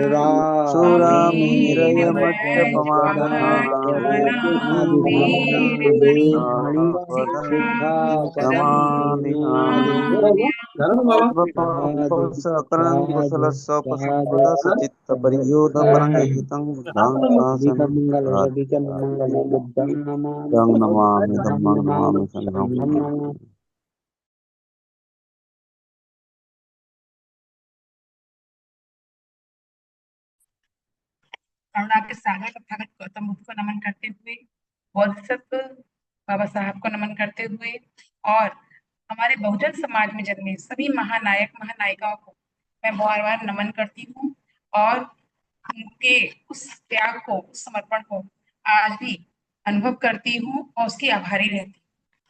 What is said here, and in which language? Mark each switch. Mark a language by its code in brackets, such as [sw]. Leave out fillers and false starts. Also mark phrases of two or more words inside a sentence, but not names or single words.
[pi] सुरामेरयमद्यपमादनानां वेरमणि सिक्खापदं सिक्खापदं समादयामि समादयामि साधु सकलं साधु साधु कुशलस्वपसुपदसचित्तपरियोधपरं हितं बुद्धं शासनं अधिकमङ्गलमङ्गलं बुद्धं नमामि तं नमामि बुद्धं धम्मं नमामि नमामि संघं संघं नमामि। [hi] करुणा के सागर तथागत गौतम बुद्ध को नमन करते हुए, बोधिसत्व बाबा साहब को नमन करते हुए और हमारे बहुजन समाज में जन्मे सभी महानायक महानायिकाओं को मैं बार बार नमन करती हूँ और उनके उस त्याग को, उस समर्पण को आज भी अनुभव करती हूँ और उसकी आभारी रहती हूँ।